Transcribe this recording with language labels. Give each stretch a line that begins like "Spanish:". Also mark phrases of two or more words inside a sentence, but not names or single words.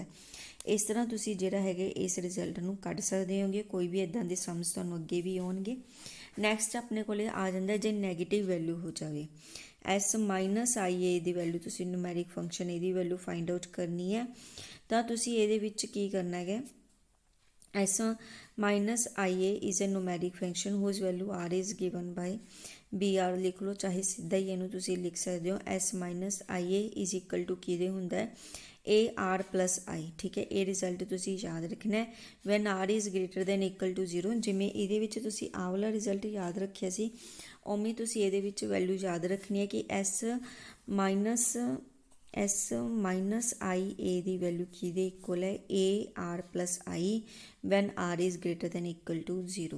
Punjabi: ਇਸ ਤਰ੍ਹਾਂ ਤੁਸੀਂ ਜਿਹੜਾ ਹੈਗੇ ਇਸ ਰਿਜ਼ਲਟ ਨੂੰ ਕੱਢ ਸਕਦੇ ਹੋਗੇ। ਕੋਈ ਵੀ ਇੱਦਾਂ ਦੇ ਸਮਸ ਤੁਹਾਨੂੰ ਅੱਗੇ ਵੀ ਆਉਣਗੇ। ਨੈਕਸਟ ਆਪਣੇ ਕੋਲੇ ਆ ਜਾਂਦਾ ਜੇ
English: negative value
Punjabi: ਹੋ ਜਾਵੇ, S-IA ਦੀ ਵੈਲਿਊ ਤੁਸੀਂ
English: numeric function
Punjabi: ਇਹਦੀ
English: value find out
Punjabi: ਕਰਨੀ ਹੈ। ਤਾਂ ਤੁਸੀਂ ਇਹਦੇ ਵਿੱਚ ਕੀ ਕਰਨਾ ਹੈਗਾ,
English: S-IA is a numeric function whose value R is given by BR
Punjabi: ਲਿਖ ਲਓ, ਚਾਹੇ ਸਿੱਧਾ ਹੀ ਇਹਨੂੰ ਤੁਸੀਂ ਲਿਖ ਸਕਦੇ ਹੋ।
English: S-IA is equal to
Punjabi: ਕਿਹਦੇ ਹੁੰਦਾ ਹੈ AR + I, ਠੀਕ ਹੈ। ਇਹ ਰਿਜ਼ਲਟ ਤੁਸੀਂ ਯਾਦ ਰੱਖਣਾ ਹੈ
English: when R is greater than equal to
Punjabi: 0। ਜਿਵੇਂ ਇਹਦੇ ਵਿੱਚ ਤੁਸੀਂ ਆਹ ਵਾਲਾ ਰਿਜ਼ਲਟ ਯਾਦ ਰੱਖਿਆ ਸੀ, ਉਵੇਂ ਤੁਸੀਂ ਇਹਦੇ ਵਿੱਚ ਵੈਲਿਊ ਯਾਦ ਰੱਖਣੀ ਹੈ ਕਿ S-IA ਦੀ ਵੈਲਿਊ ਕਿਹਦੇ ਇਕੁਅਲ ਹੈ AR + I
English: when R is greater than equal to
Punjabi: 0।